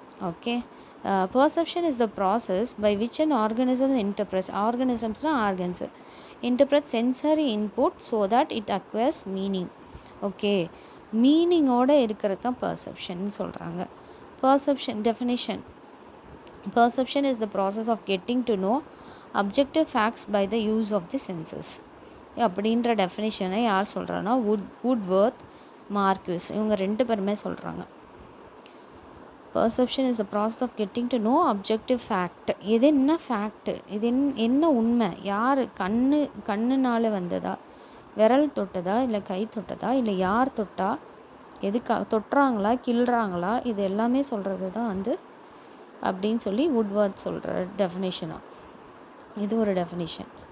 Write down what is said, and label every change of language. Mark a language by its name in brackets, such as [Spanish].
[English] okay, perception is the process by which an organism interprets, [Tamil] ஆர்கனிசம்ஸ்னால் organs, [English] Interpret sensory input so that it acquires meaning. Okay, [Tamil] மீனிங்கோடு இருக்கிறது தான் perception சொல்கிறாங்க. Perception definition. [English] Perception is the process of getting to know objective facts by the use of the senses. [Tamil] அப்படின்ற டெஃபினிஷனை யார் சொல்கிறான்னா வுட்வர்த், Marquez, இவங்க 2 பேருமே சொல்கிறாங்க. [English] Perception is the process of getting to know objective fact. [Tamil] இது என்ன ஃபேக்ட்டு, இது என்ன உண்மை, யார் கண்ணுனால் வந்ததா, விரல் தொட்டதா, இல்லை கை தொட்டதா, இல்லை யார் தொட்டா, எதுக்காக தொட்டுறாங்களா, கிள்றாங்களா, இது எல்லாமே சொல்கிறது தான் வந்து அப்படின்னு சொல்லி வுட்வர்த் சொல்கிற டெஃபினேஷனாக. இது ஒரு டெஃபினேஷன்.